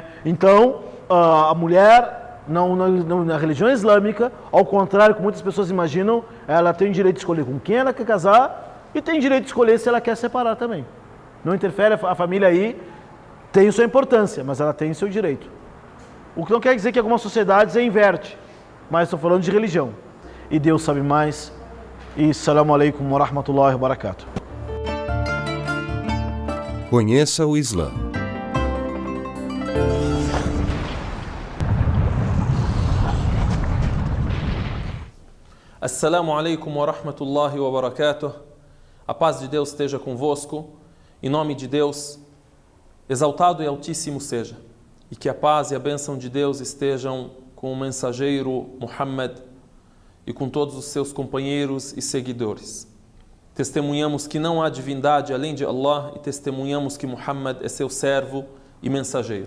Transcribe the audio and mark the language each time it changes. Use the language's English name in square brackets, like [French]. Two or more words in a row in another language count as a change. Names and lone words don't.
[Portuguese] Então, a mulher, na religião islâmica, ao contrário que muitas pessoas imaginam, ela tem direito de escolher com quem ela quer casar e tem direito de escolher se ela quer separar também. Não interfere, a família aí tem sua importância, mas ela tem seu direito. O que não quer dizer que algumas sociedades inverte, mas estou falando de religião. E Deus sabe mais. [Arabic] E السلام عليكم ورحمة الله وبركاته. [Portuguese] Conheça o Islã. [Arabic] السلام عليكم ورحمة الله وبركاته. [Portuguese] A paz de Deus esteja convosco. Em nome de Deus, exaltado e altíssimo seja. E que a paz e a bênção de Deus estejam com o mensageiro Muhammad e com todos os seus companheiros e seguidores. Testemunhamos que não há divindade além de Allah e testemunhamos que Muhammad é seu servo e mensageiro.